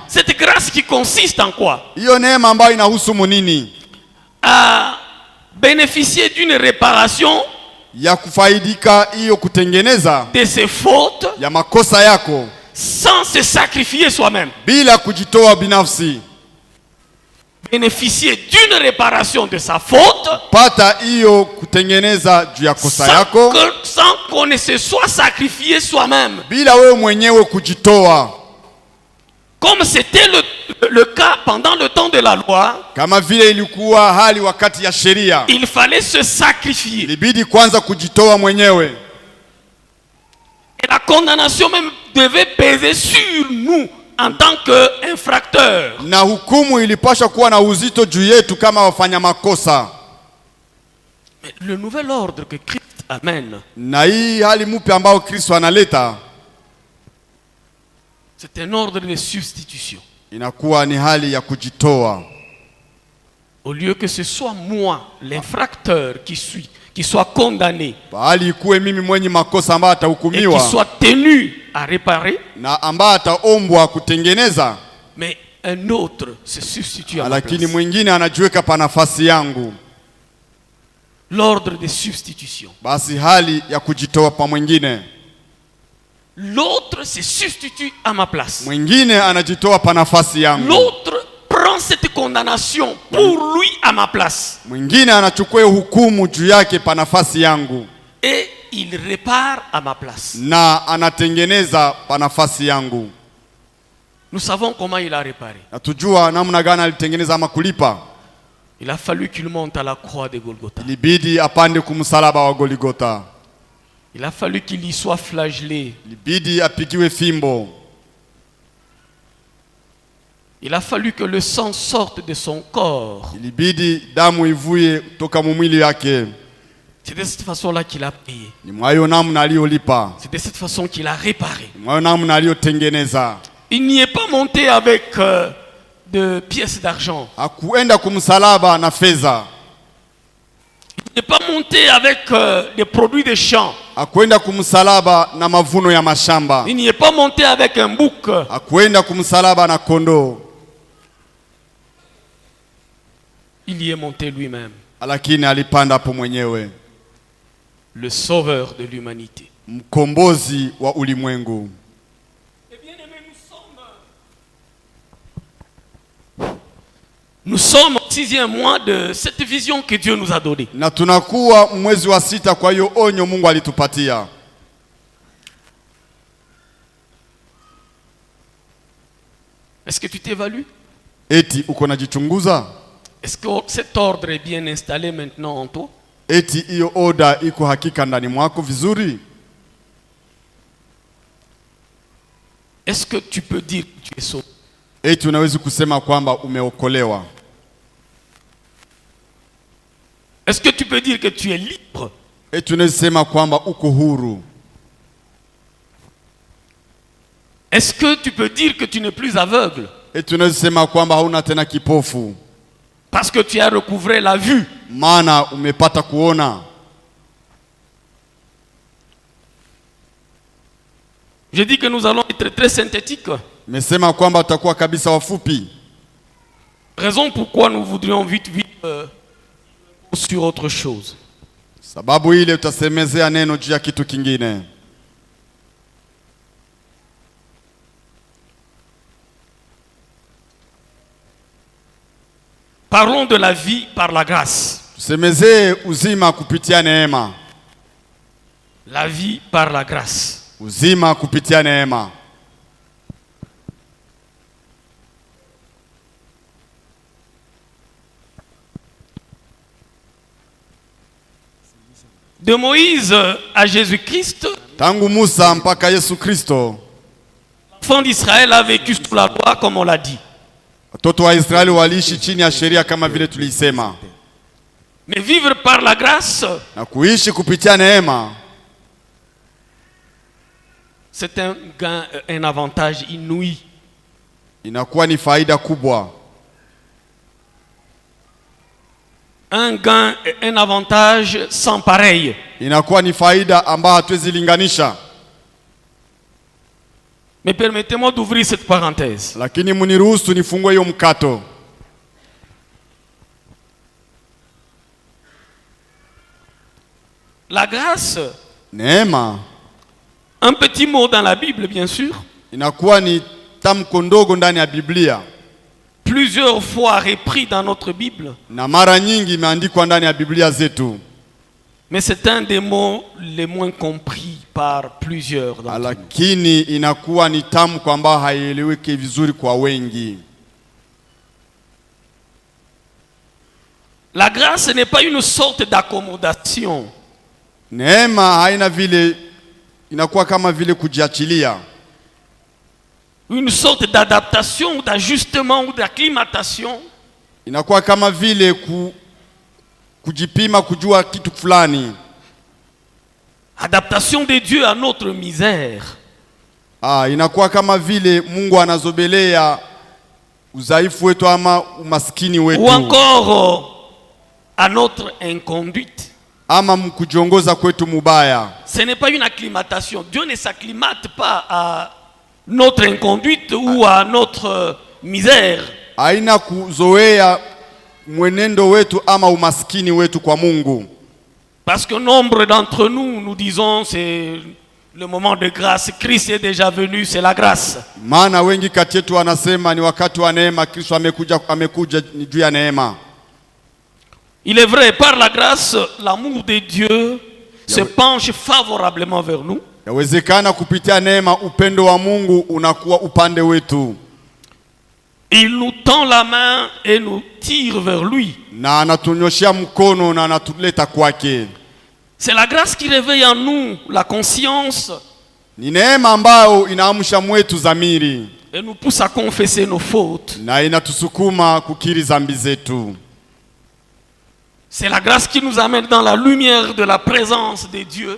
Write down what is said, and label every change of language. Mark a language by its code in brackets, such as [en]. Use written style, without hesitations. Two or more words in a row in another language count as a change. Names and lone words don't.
[fr] Cette grâce qui consiste en quoi? [sw] Hiyo neema ambayo inahusu nini? [fr] À bénéficier d'une réparation [sw] Ya kufaidika hiyo kutengeneza [fr] de ses fautes [sw] ya makosa yako [fr] sans se sacrifier soi-même. [sw] bila kujitoa binafsi. [fr] Bénéficier d'une réparation de sa faute [sw] Pata hiyo kutengeneza juu ya kosa yako [fr] sans qu'on ne se soit sacrifié soi-même. [sw] bila wewe mwenyewe kujitoa. [fr] Comme c'était le cas pendant le temps de la loi, [sw] kama vile ilikuwa hali wakati ya sheria, [fr] il fallait se sacrifier. [sw] Ilibidi kwanza kujitoa mwenyewe. [fr] Et la condamnation même devait peser sur nous en tant qu'infracteurs. [sw] Na hukumu ilipaswa kuwa na uzito juu yetu kama wafanya makosa. [fr] Mais le nouvel ordre que Christ amène, [sw] na hii hali mpya ambao Kristo analeta, [fr] c'est un ordre de substitution. [sw] Inakuwa ni hali ya kujitoa. [fr] Au lieu que ce soit moi, l'infracteur, qui soit condamné, [sw] bali ikuwe mimi mwenye makosa ambaye atahukumiwa, [fr] et qui soit tenu à réparer, [sw] na ambaye ataombwa kutengeneza, [fr] mais un autre se substitue à ma [sw] lakini [fr] place. [sw] mwingine anajiweka pa nafasi yangu. [fr] L'ordre de substitution. [sw] Basi hali ya kujitoa pa mwingine. [fr] L'autre se substitue à ma place. [sw] Mwingine anajitoa pa nafasi yangu. [fr] L'autre prend cette condamnation pour lui à ma place. [sw] Mwingine anachukua hukumu juu yake pa nafasi yangu. [fr] Et il répare à ma place. [sw] Na anatengeneza pa nafasi yangu. [fr] Nous savons comment il a réparé. [sw] Na tujua namna gani alitengeneza ama kulipa. [fr] Il a fallu qu'il monte à la croix de Golgotha. [sw] Ilibidi apande kumsalaba wa Golgotha. [fr] Il a fallu qu'il y soit flagellé. [sw] Ilibidi apigiwe fimbo. [fr] Il a fallu que le sang sorte de son corps. [sw] Ilibidi damu ivuye toka mwili yake. [fr] C'est de cette façon-là qu'il a payé. [sw] Ni mwayo namna aliyolipa. [fr] C'est de cette façon qu'il a réparé. [sw] Ni mwayo namna aliyotengeneza. [fr] Il n'y est pas monté avec de pièces d'argent. [sw] Hakuenda kumsalaba na fedha. [fr] Il n'est pas monté avec des produits de champs. [sw] Hakuenda kumsalaba na mavuno ya mashamba. [fr] Il n'y est pas monté avec un bouc. [sw] Hakuenda kumsalaba na kondoo. [fr] Il y est monté lui-même. [sw] Lakini alipanda hapo mwenyewe. [fr] Le sauveur de l'humanité. [sw] Mkombozi wa ulimwengu. [fr] Nous sommes au 6e mois de cette vision que Dieu nous a donnée. [sw] Na tunakuwa mwezi wa 6 kwa hiyo onyo Mungu alitupatia. [fr] Est-ce que tu t'évalues? [sw] Eti uko najichunguza? [fr] Est-ce que cet ordre est bien installé maintenant en toi? [sw] Eti hiyo oda iko hakika ndani mwako vizuri? [fr] Est-ce que tu peux dire que tu es sauvé? [sw] Eti unaweza kusema kwamba umeokolewa? [fr] Est-ce que tu peux dire que tu es libre? [sw] Eti unaweza kusema kwamba uko huru? [fr] Est-ce que tu peux dire que tu n'es plus aveugle? [sw] Eti unaweza kusema kwamba hauna tena kipofu? [fr] Parce que tu as recouvré la vue. [sw] Maana umepata kuona. [fr] Je dis que nous allons être très synthétiques. [sw] Mesema kwamba tutakuwa kabisa wafupi. [fr] Raison pourquoi nous voudrions vite sur autre chose. [sw] Sababu ile utasemezea neno juu ya kitu kingine. [fr] Parlons de la vie par la grâce. [sw] Tusemezee uzima kupitia neema. [fr] La vie par la grâce. [sw] Uzima kupitia neema. [fr] De Moïse à Jésus-Christ, [sw] tangu Musa mpaka Yesu Kristo, [fr] l'enfant d'Israël a vécu sous la loi comme on l'a dit. [sw] Watoto wa Israeli waliishi chini ya sheria kama vile tulisema. [fr] Mais vivre par la grâce, [sw] na kuishi kupitia neema, [fr] c'est un gain, un avantage inouï. [sw] Inakuwa ni faida kubwa. [fr] Un gain, un avantage sans pareil. [sw] Inakuwa ni faida ambayo hatuwezi linganisha. [fr] Mais permettez-moi d'ouvrir cette parenthèse. [sw] Lakini muniruhusu nifungue hiyo mkato. [fr] La grâce, [sw] neema, [fr] un petit mot dans la Bible bien sûr. [sw] Inakuwa ni tamko ndogo ndani ya Biblia. [fr] Plusieurs fois repris dans notre Bible. [sw] Na mara nyingi imeandikwa ndani ya Biblia zetu. [fr] Mais c'est un des mots les moins compris par plusieurs d'entre nous. [sw] Lakini inakuwa ni tamu kwamba haieleweki vizuri kwa wengi. [fr] La grâce n'est pas une sorte d'accommodation. [sw] Neema haina vile, inakuwa kama vile kujiachilia. [fr] Une sorte d'adaptation, d'ajustement ou d'acclimatation. [sw] Inakuwa kama vile kujipima kujua kitu fulani. [fr] Adaptation de Dieu à notre misère. [sw] Inakuwa kama vile Mungu anazobelea udhaifu wetu ama umaskini wetu. [fr] Ou encore à notre inconduite. [sw] Ama mkujiongoza kwetu mubaya. [fr] Ce n'est pas une acclimatation. Dieu ne s'acclimate pas à notre inconduite ou à notre misère. [sw] Haina kuzoea mwenendo wetu ama umaskini wetu kwa Mungu. [fr] Parce que nombre d'entre nous, nous disons c'est le moment de grâce. Christ est déjà venu, c'est la grâce. [sw] Maana wengi kati yetu wanasema ni wakati wa neema, Kristo amekuja ni juu ya neema. [fr] Il est vrai, par la grâce, l'amour de Dieu se penche favorablement vers nous. [sw] Yawezekana kupitia neema upendo wa Mungu unakuwa upande wetu. [fr] Il nous tend la main et nous tire vers lui. [sw] Na anatunyoshia mkono na anatuleta kwake. [fr] C'est la grâce qui réveille en nous la conscience. [sw] Ni neema ambayo inaamsha mwetu dhamiri. [fr] Et nous pousse à confesser nos fautes. [sw] Na inatusukuma kukiri dhambi zetu. [fr] C'est la grâce qui nous amène dans la lumière de la présence de Dieu.